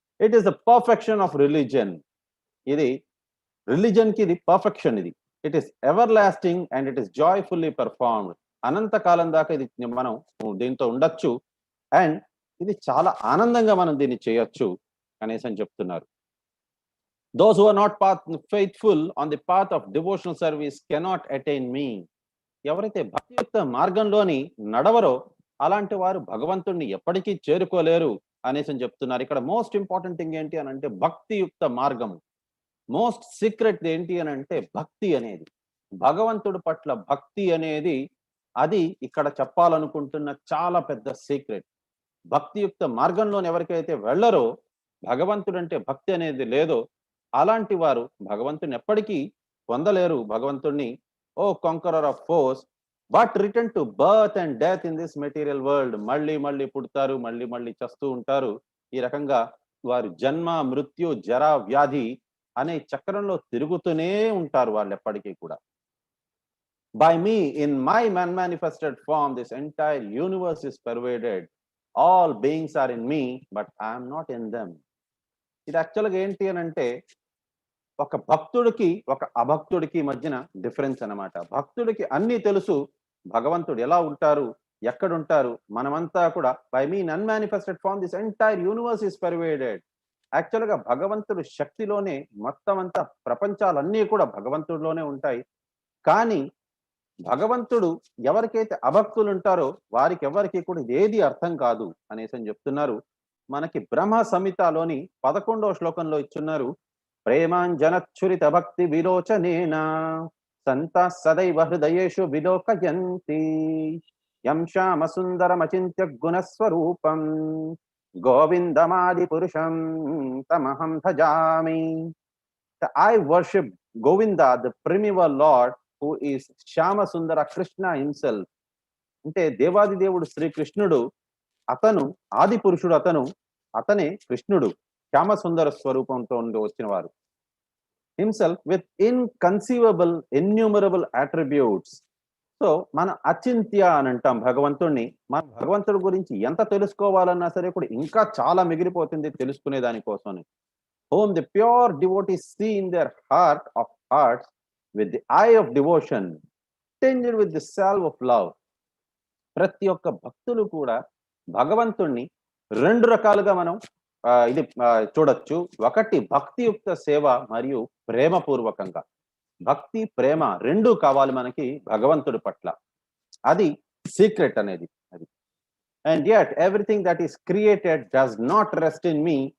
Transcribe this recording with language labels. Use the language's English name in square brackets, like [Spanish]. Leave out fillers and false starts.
[English] It is the perfection of religion. [Telugu] ఇది religion కి ఇది పర్ఫెక్షన్. ఇది [English] It is everlasting and it is joyfully performed. [Telugu] అనంత కాలం దాకా ఇది మనం దీంతో ఉండొచ్చు. అండ్ ఇది చాలా ఆనందంగా మనం దీన్ని చేయొచ్చు అనేసి అని చెప్తున్నారు. [English] Those who are not faithful on the path of devotional service cannot attain me. [Telugu] ఎవరైతే భక్తియుక్త మార్గంలోని నడవరో అలాంటి వారు భగవంతుణ్ణి ఎప్పటికీ చేరుకోలేరు అనేసి అని చెప్తున్నారు. ఇక్కడ మోస్ట్ ఇంపార్టెంట్ థింగ్ ఏంటి అని అంటే భక్తియుక్త మార్గం. మోస్ట్ సీక్రెట్ ఏంటి అని అంటే భక్తి అనేది, భగవంతుడి పట్ల భక్తి అనేది, అది ఇక్కడ చెప్పాలనుకుంటున్న చాలా పెద్ద సీక్రెట్. భక్తియుక్త మార్గంలోని ఎవరికైతే వెళ్ళరో, భగవంతుడంటే భక్తి అనేది లేదో అలాంటి వారు భగవంతుని ఎప్పటికీ పొందలేరు. [English] భగవంతుణ్ణి O conqueror of force but return to birth and death in this material world. [Telugu] మళ్ళీ మళ్ళీ పుడతారు, మళ్ళీ మళ్ళీ చస్తూ ఉంటారు. ఈ రకంగా వారు జన్మ మృత్యు జర వ్యాధి అనే చక్రంలో తిరుగుతూనే ఉంటారు వాళ్ళు ఎప్పటికీ కూడా. [English] By me in my manifested form this entire universe is pervaded. All beings are in me but I am not in them. [Telugu] ఇది యాక్చువల్గా ఏంటి అని అంటే ఒక భక్తుడికి ఒక అభక్తుడికి మధ్యన డిఫరెన్స్ అన్నమాట. భక్తుడికి అన్ని తెలుసు, భగవంతుడు ఎలా ఉంటారు, ఎక్కడుంటారు. మనమంతా కూడా [English] By me unmanifested form this entire universe is pervaded. [Telugu] యాక్చువల్గా భగవంతుడు శక్తిలోనే మొత్తం అంతా ప్రపంచాలన్నీ కూడా భగవంతుడిలోనే ఉంటాయి. కానీ భగవంతుడు ఎవరికైతే అభక్తులు ఉంటారో వారికి ఎవరికి కూడా ఇదేది అర్థం కాదు అనేసి అని చెప్తున్నారు. మనకి బ్రహ్మ సంహితలోని 11వ శ్లోకంలో ఇచ్చున్నారు. [Sanskrit] ప్రేమాంజనచ్చురిత భక్తి విలోచనేన సంత సదైవ హృదయేషు విలోకయంతి యం శ్యామ సుందరమచింత్య గుణస్వరూపం గోవిందమాది పురుషం తమహం భజామి. [English] I worship Govinda, the primeval Lord, who is Shyama Sundara Krishna himself. [Telugu] అంటే దేవాది దేవుడు శ్రీకృష్ణుడు, అతను ఆది పురుషుడు, అతనే కృష్ణుడు, శ్యామ సుందర స్వరూపంతో వచ్చిన వారు. [English] Himself with inconceivable innumerable attributes. [Telugu] So మన అచింత్య అని అంటాం భగవంతుడిని. మన భగవంతుడి గురించి ఎంత తెలుసుకోవాలన్నా సరే కూడా ఇంకా చాలా మిగిలిపోతుంది తెలుసుకునే దానికోసం. [English] Whom the pure devotees see in their heart of hearts with the eye of devotion, tinged with the salve of love. [Telugu] ప్రతి ఒక్క భక్తులు కూడా భగవంతుణ్ణి రెండు రకాలుగా మనం ఇది చూడొచ్చు. ఒకటి భక్తియుక్త సేవ మరియు ప్రేమపూర్వకంగా. భక్తి ప్రేమ రెండు కావాలి మనకి భగవంతుడి పట్ల. అది సీక్రెట్ అనేది అది. [English] And yet everything that is created does not rest in me.